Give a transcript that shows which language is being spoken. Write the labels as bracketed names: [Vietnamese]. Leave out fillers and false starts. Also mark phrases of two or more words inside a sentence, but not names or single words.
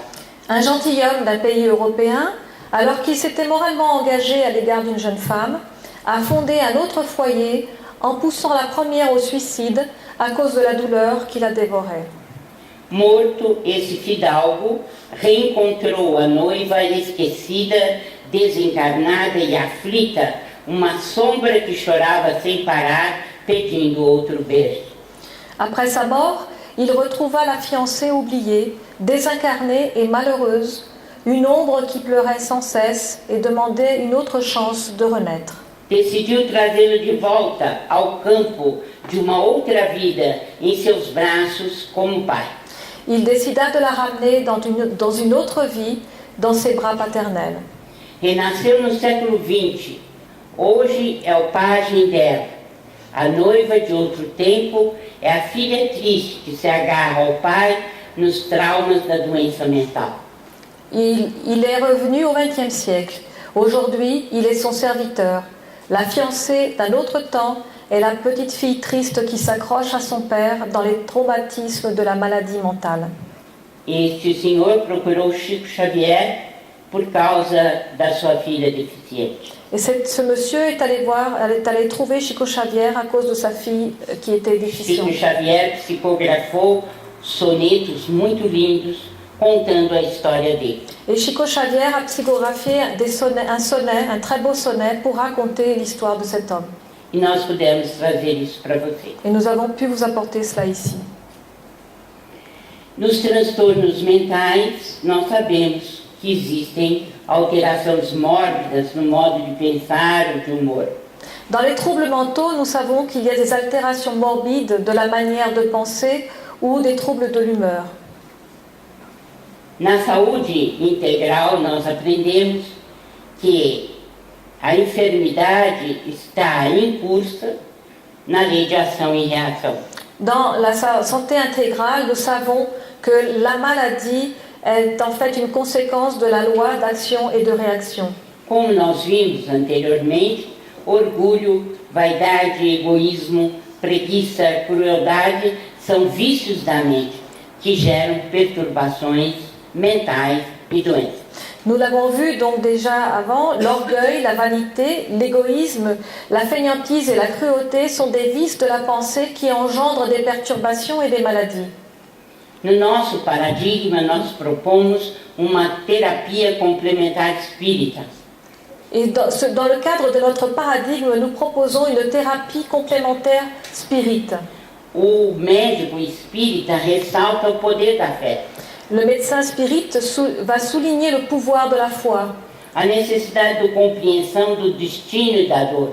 [French] Un gentilhomme d'un pays européen, alors qu'il s'était moralement engagé à l'égard d'une jeune femme, a fondé un autre foyer en poussant la première au suicide à cause de la douleur qui la dévorait. [Portuguese] Morto, esse fidalgo reencontrou a noiva esquecida, desencarnada e aflita, uma sombra que chorava sem parar, pedindo outro berço. [French] Après sa mort, il retrouva la fiancée oubliée, désincarnée et malheureuse, une ombre qui pleurait sans cesse et demandait une autre chance de renaître. [Portuguese] Decidiu trazê-lo de volta ao campo de uma outra vida em seus braços como pai. [French] Il décida de la ramener dans une autre vie, dans ses bras paternels. [Portuguese] Renasceu no século XX. Hoje é o pajem dela. A noiva de outro tempo é a filha triste que se agarra ao pai nos traumas da doença mental. [French] Il est revenu au XXe siècle. Aujourd'hui, il est son serviteur. La fiancée d'un autre temps est la petite fille triste qui s'accroche à son père dans les traumatismes de la maladie mentale. [Portuguese] Este senhor procurou Chico Xavier por causa da sua filha deficiente. [French] Et ce monsieur est allé trouver Chico Xavier à cause de sa fille qui était déficiente. [Portuguese] Chico Xavier psicografou sonetos muito lindos contando a história dele. [French] Et Chico Xavier a psychographié un très beau sonnet pour raconter l'histoire de cet homme. [Portuguese] E nós pudemos trazer isso para você. [French] Et nous avons pu vous apporter cela ici. [Portuguese] Nos transtornos mentais, nós sabemos que existem alterações mórbidas no modo de pensar ou de humor. [French] Dans les troubles mentaux, nous savons qu'il y a des altérations morbides de la manière de penser ou des troubles de l'humeur. [Portuguese] Na saúde integral, nós aprendemos que a enfermidade está em curso na lei de ação e reação. [French] Dans la santé intégrale, nous savons que la maladie est en fait une conséquence de la loi d'action et de réaction. [Portuguese] Como nós vimos anteriormente, orgulho, vaidade, egoísmo, preguiça, crueldade são vícios da mente que geram perturbações mentais e doenças. [French] Nous l'avons vu donc déjà avant, l'orgueil, la vanité, l'égoïsme, la fainéantise et la cruauté sont des vices de la pensée qui engendrent des perturbations et des maladies. [Portuguese] No nosso paradigma, nós propomos uma terapia complementar espírita. [French] Et dans le cadre de notre paradigme, nous proposons une thérapie complémentaire spirite. [Portuguese] O médico espírita ressalta o poder da fé. [French] Le médecin spirit va souligner le pouvoir de la foi. [Portuguese] A necessidade de compreensão do destino e da dor.